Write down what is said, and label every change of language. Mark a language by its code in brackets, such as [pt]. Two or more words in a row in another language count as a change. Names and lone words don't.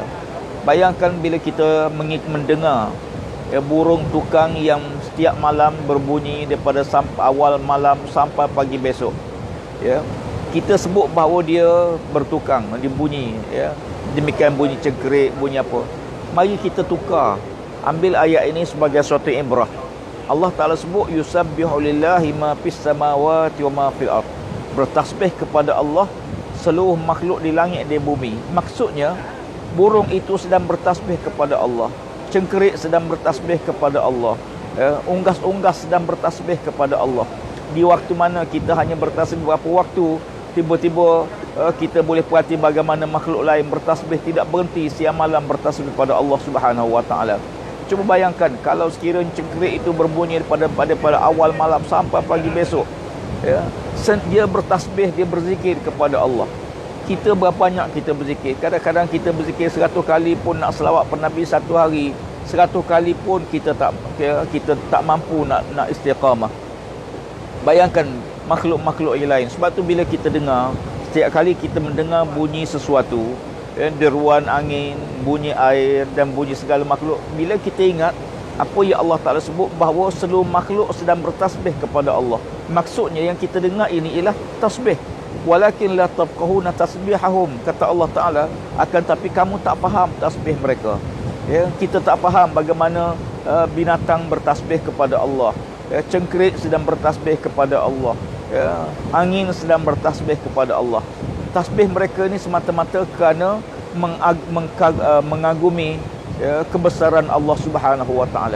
[ms] Bayangkan bila kita mendengar burung tukang yang setiap malam berbunyi daripada awal malam sampai pagi besok. Kita sebut bahawa dia bertukang, dia bunyi, demikian bunyi cengkerik, bunyi apa. Mari kita tukar, ambil ayat ini sebagai suatu ibrah. [ar] الله تعالى [ms] sebut [ar] يسبح لله ما في السماوات وما في الأرض. [ms] Bertasbih kepada Allah seluruh makhluk di langit dan bumi. Maksudnya burung itu sedang bertasbih kepada Allah, cengkerik sedang bertasbih kepada Allah, unggas-unggas sedang bertasbih kepada Allah. Di waktu mana kita hanya bertasbih beberapa waktu, tiba-tiba kita boleh perhati bagaimana makhluk lain bertasbih tidak berhenti siang malam bertasbih kepada Allah [ar] سبحانه وتعالى. [ms] Cuba bayangkan kalau sekiranya cengkerik itu berbunyi pada awal malam sampai pagi besok, dia bertasbih, dia berzikir kepada Allah. Kita berapa banyak kita berzikir? Kadang-kadang kita berzikir 100 kali pun nak selawat pada Nabi satu hari, 100 kali pun kita tak mampu nak istiqamah. Bayangkan makhluk-makhluk yang lain. Sebab tu bila kita dengar, setiap kali kita mendengar bunyi sesuatu, deruan angin, bunyi air dan bunyi segala makhluk, bila kita ingat apa yang [ar] الله تعالى [ms] sebut bahawa seluruh makhluk sedang bertasbih kepada Allah, maksudnya yang kita dengar ini ialah tasbih. [ar] ولكن لا تفقهون تسبيحهم, [ms] kata [ar] الله تعالى, [ms] akan tapi kamu tak faham tasbih mereka. Ya, kita tak faham bagaimana binatang bertasbih kepada Allah. Ya, cengkerik sedang bertasbih kepada Allah. Ya, angin sedang bertasbih kepada Allah. Tasbih mereka ni semata-mata kerana mengagumi ya, kebesaran Allah [ar] سبحانه وتعالى.